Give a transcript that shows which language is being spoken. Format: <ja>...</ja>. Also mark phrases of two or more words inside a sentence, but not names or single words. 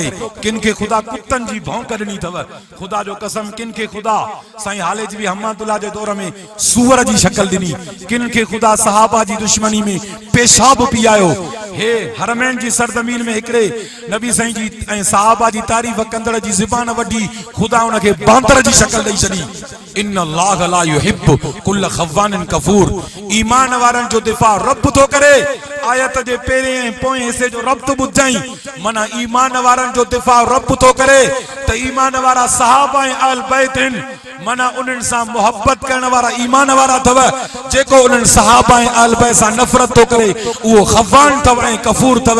<sd>किन खे खुदा कुत्तनि जी भौंक ॾिनी अथव, खुदा जो कसम किन खे खुदा साईं हालेज बि हम्मादुल्लाह जे दौर में सूअर जी शक्ल ॾिनी, किन खे खुदा सहाबा जी दुश्मनी में पेशाब पीआयो, हे हरमैन जी सरजमीन में हिकड़े नबी साईं जी ऐं सहाबा जी तारीफ़ कंदड़ जी ज़ुबान वठी खुदा उनखे बांदर जी शक्ल ॾेई छॾी।</sd> <ar>إن الله لا يحب كل خوان كفور.</ar> <sd>ईमान वारनि जो दिफ़ा रब थो करे। आयत जे पहिरें ऐं पोएं हिसे जो रब्त ॿुधाई माना ईमान वारनि जो दिफ़ा रब थो करे त ईमान वारा सहाबा ऐं अहल बैत आहिनि माना उन्हनि सां मोहब्बत करण वारा ईमान वारा अथव। जेको उन्हनि सहाबा ऐं अहल बैत सां नफ़रत थो करे उहो खव्वान अथव ऐं कफूर अथव।</sd>